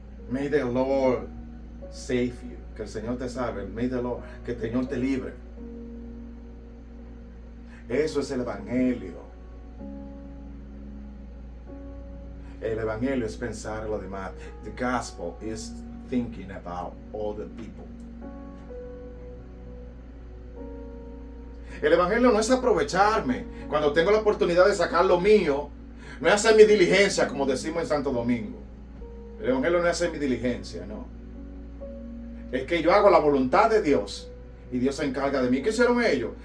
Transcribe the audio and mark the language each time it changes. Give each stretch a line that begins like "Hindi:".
English: May the Lord save you.
Spanish: Que el Señor te salve.
English: May the Lord,
Spanish: que el Señor te libre. Eso es el evangelio. El evangelio es pensar en lo demás.
English: The gospel is thinking about other people.
Spanish: El evangelio no es aprovecharme cuando tengo la oportunidad de sacar lo mío. No es hacer mi diligencia, como decimos en Santo Domingo. El evangelio no es hacer mi diligencia, no. Es que yo hago la voluntad de Dios y Dios se encarga de mí. ¿Qué hicieron ellos?